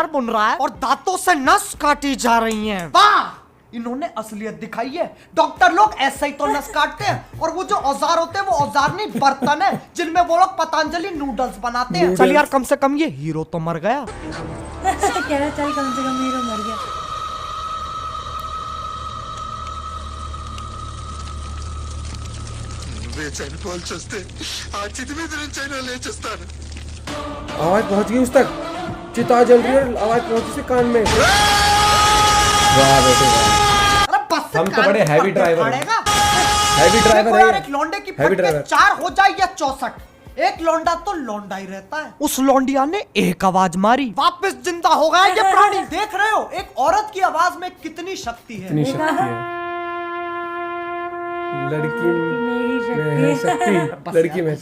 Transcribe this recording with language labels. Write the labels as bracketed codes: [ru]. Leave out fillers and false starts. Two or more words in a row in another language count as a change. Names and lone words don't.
[hi] स्वेटर बुन रहा है और दांतों से नस काटी जा रही हैं। वाह, इन्होंने असलियत दिखाई है। डॉक्टर लोग ऐसे ही तो नस काटते हैं, और वो जो औजार होते हैं वो औजार नहीं बर्तन है जिनमें वो लोग पतंजलि नूडल्स बनाते हैं। नूडल्स। चल यार, कम से कम ये हीरो तो मर गया। कह रहा चल कम से कम हीरो मर गया। [te] నువ్వే చనిపోవాల్సి వస్తే ఆ చితి మీద నుంచి అయినా లేచేస్తాను [hi] आवाज पहुंच गई उस तक। चिता जल रही है और आवाज पहुंची से कान में। वाह बेटे वाह। अरे बस से हम तो कान बड़े पर [en] heavy driver हैं। [hi] पड़ेगा। हैवी देखो ड्राइवर यार, है। एक लौंडे की Heavy फटके driver। 4 हो जाए या 64, एक लौंडा तो लौंडा ही रहता है। उस लौंडिया ने एक आवाज मारी, वापस जिंदा हो गया ये प्राणी। देख रहे हो एक औरत की आवाज में कितनी शक्ति है। इतनी शक्ति है। लड़की में है शक्ति। लड़की में